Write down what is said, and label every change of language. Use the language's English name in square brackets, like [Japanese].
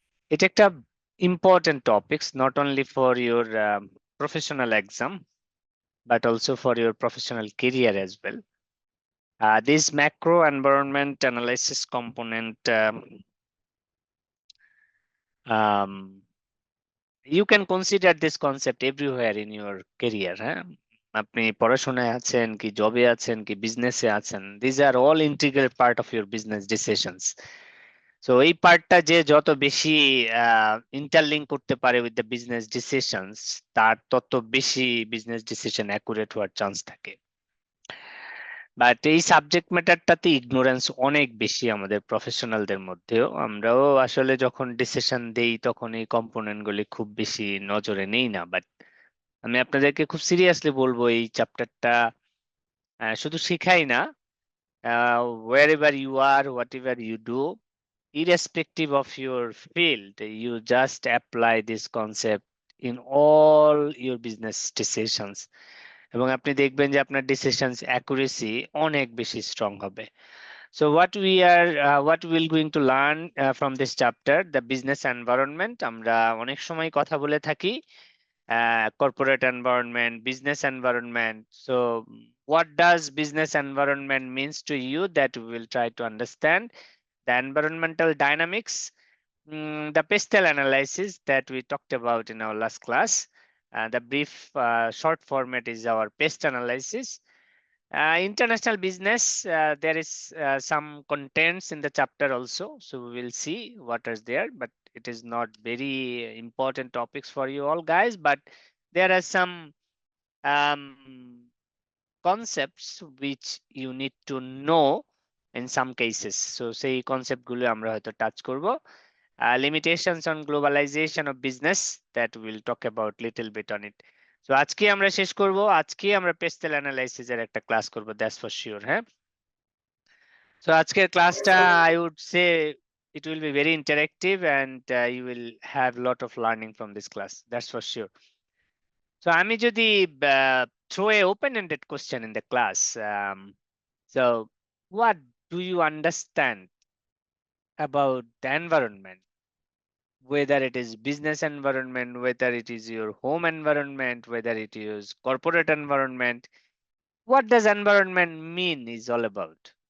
[Bangla] এটা একটা [English] important topics not only for your professional exam but also for your professional career as well. This macro environment analysis component um, you can consider this concept everywhere in your career. [Bangla] হ্যাঁ, আপনি পড়াশোনায় আছেন কি জবে আছেন কি বিজনেসে আছেন, [English] these are all integral part of your business decisions. [Bangla] So এই পার্টটা যে যত বেশি ইন্টারলিঙ্ক করতে পারে [English] with the business decisions, [Bangla] তার তত বেশি বিজনেস ডিসিশন অ্যাকুরেট হওয়ার চান্স থাকে। বাট এই সাবজেক্ট ম্যাটারটাতে ইগনোরেন্স অনেক বেশি আমাদের প্রফেশনালদের মধ্যেও। আমরাও আসলে যখন ডিসিশন দেই তখন এই কম্পোনেন্ট গুলি খুব বেশি নজরে নেই না। বাট আমি আপনাদেরকে খুব সিরিয়াসলি বলবো, এই চ্যাপ্টারটা শুধু শিখাই না, [English] wherever you are, whatever you do, irrespective of your field, you just apply this concept in all your business decisions. এবং আপনি দেখবেন যে আপনার decisions accuracy অনেক বেশি strong হবে। So what we'll going to learn from this chapter, the business environment. [Bangla] আমরা অনেক সময় কথা বলে থাকি [English] corporate environment, business environment. So what does business environment means to you, that we will try to understand. The environmental dynamics, the PESTEL analysis that we talked about in our last class. The brief short format is our PEST analysis. International business, there is some contents in the chapter also, so we will see what is there, but it is not very important topics for you all guys, but there are some um, concepts which you need to know in some cases. [Bangla] So সেই concept গুলো আমরা হয়তো touch করব। [English] Limitations on globalization of business, that we'll talk about little bit on it. [Bangla] So আজকে আমরা শেষ করব, আজকে আমরা পেস্টেল অ্যানালাইসিস এর একটা ক্লাস করব, [English] That's for sure. [Bangla] হ্যাঁ, সো আজকের ক্লাসটা [English] I would say it will be very interactive and you will have lot of learning from this class, that's for sure. So [Bangla] আমি যদি [English] throw a open-ended question in the class, so what do you understand about the environment, whether it is business environment, whether it is your home environment, whether it is corporate environment, what does environment mean is all about?